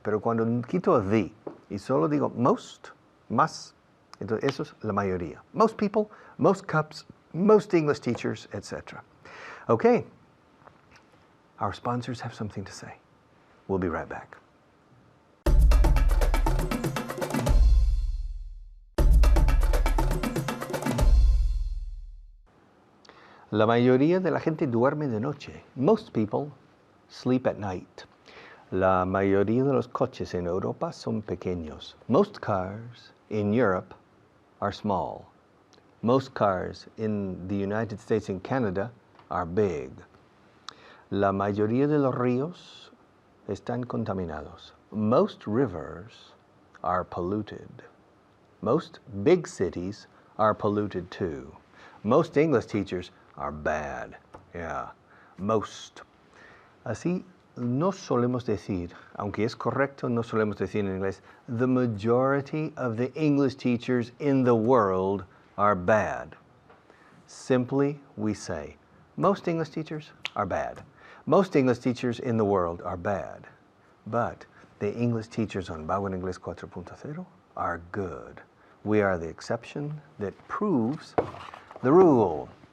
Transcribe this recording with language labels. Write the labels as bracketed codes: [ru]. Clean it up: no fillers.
[es] Pero cuando quito the y solo digo most, más, entonces eso es la mayoría. [en] Most people, most cups, most English teachers, etc. Okay. Our sponsors have something to say. We'll be right back. [es] La mayoría de la gente duerme de noche. [en] Most people sleep at night. [es] La mayoría de los coches en Europa son pequeños. [en] Most cars in Europe are small. Most cars in the United States and Canada are big. [es] La mayoría de los ríos están contaminados. [en] Most rivers are polluted. Most big cities are polluted too. Most English teachers are bad. Yeah, most. [es] Así no solemos decir, aunque es correcto, no solemos decir en inglés, [en] the majority of the English teachers in the world are bad. Simply, we say, most English teachers are bad. Most English teachers in the world are bad. But the English teachers on Vaughan Inglés 4.0 are good. We are the exception that proves the rule.